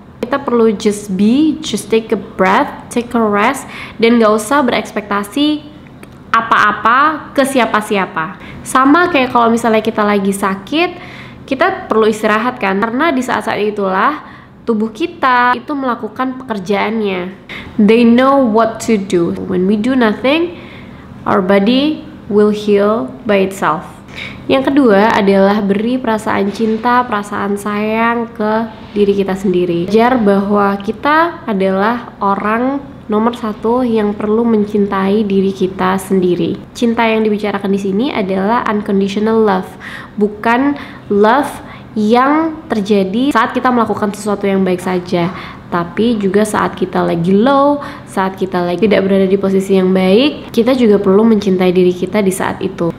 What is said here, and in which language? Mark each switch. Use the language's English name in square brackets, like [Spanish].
[Indonesian] Kita perlu [English] just take a breath, take a rest, [Indonesian] dan gak usah berekspektasi apa-apa ke siapa-siapa. Sama kayak kalau misalnya kita lagi sakit, kita perlu istirahat kan, karena di saat-saat itulah tubuh kita itu melakukan pekerjaannya. [English] They know what to do. When we do nothing, our body will heal by itself. [Indonesian] Yang kedua adalah beri perasaan cinta, perasaan sayang ke diri kita sendiri. Ajar bahwa kita adalah orang nomor satu yang perlu mencintai diri kita sendiri. Cinta yang dibicarakan di sini adalah unconditional love, bukan love yang terjadi saat kita melakukan sesuatu yang baik saja, tapi juga saat kita lagi low, saat kita lagi tidak berada di posisi yang baik, kita juga perlu mencintai diri kita di saat itu.